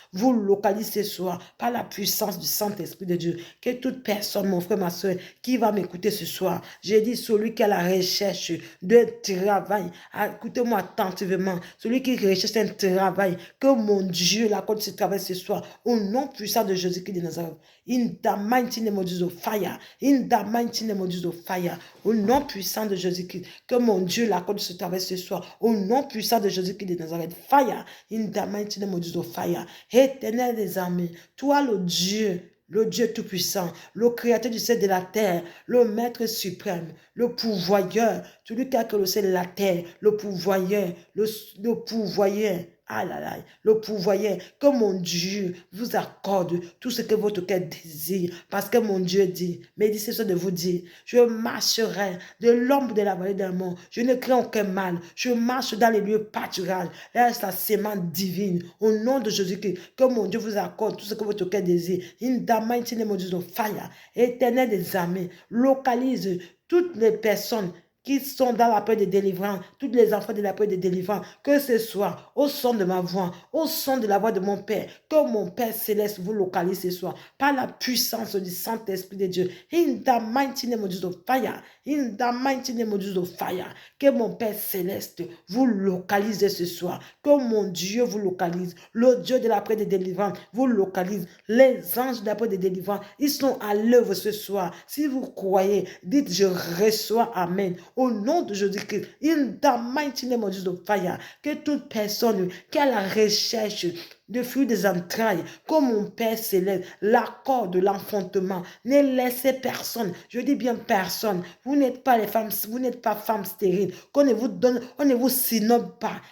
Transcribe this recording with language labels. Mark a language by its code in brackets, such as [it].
[fr] Vous localisez ce soir par la puissance du Saint-Esprit de Dieu. Que toute personne, mon frère, ma soeur, qui va m'écouter ce soir, j'ai dit celui qui a la recherche de travail, écoutez-moi attentivement, celui qui recherche un travail, que mon Dieu l'accorde ce travail ce soir, au nom puissant de Jésus-Christ de Nazareth. [en] In the mighty name of Jesus, fire. In the mighty name of Jesus, fire. [fr] Au nom puissant de Jésus-Christ, que mon Dieu l'accorde ce travail ce soir. Au nom puissant de Jésus-Christ de Nazareth, fire. [en] In the mighty name of Jesus, fire. [fr] Éternel des armées, toi le Dieu tout-puissant, le créateur du ciel et de la terre, le maître suprême, le pourvoyeur, celui qui a créé le ciel et la terre, le pourvoyeur, le pourvoyeur. Ah là là, le pourvoyeur, que mon Dieu vous accorde tout ce que votre cœur désire. Parce que mon Dieu dit, mais dit c'est ça de vous dire, je marcherai de l'ombre de la vallée d'un mort. Je ne crains aucun mal. Je marche dans les lieux pâturages. Là, sa sémence divine. Au nom de Jésus-Christ, que mon Dieu vous accorde tout ce que votre cœur désire. [en] In the mighty name of Jesus, fire. [fr] Éternel des armées, localise toutes les personnes qui sont dans la paix de délivrance, tous les enfants de la paix de délivrance, que ce soit au son de ma voix, au son de la voix de mon Père, que mon Père céleste vous localise ce soir, par la puissance du Saint-Esprit de Dieu. [en] In the mighty name of Jesus, fire. In the mighty name of Jesus, fire. [fr] Que mon Père céleste vous localise ce soir, que mon Dieu vous localise, le Dieu de la paix de délivrance vous localise, les anges de la paix de délivrance, ils sont à l'œuvre ce soir. Si vous croyez, dites je reçois, amen. Au nom de Jésus-Christ, [en] in the mighty name of Jesus, fire, [fr] que toute personne qui a la recherche de fruits des entrailles, comme mon Père céleste, l'accord de l'enfantement, ne laissez personne, je dis bien personne, vous n'êtes pas les femmes, vous n'êtes pas femmes stériles, qu'on ne vous donne, on ne vous synobe pas.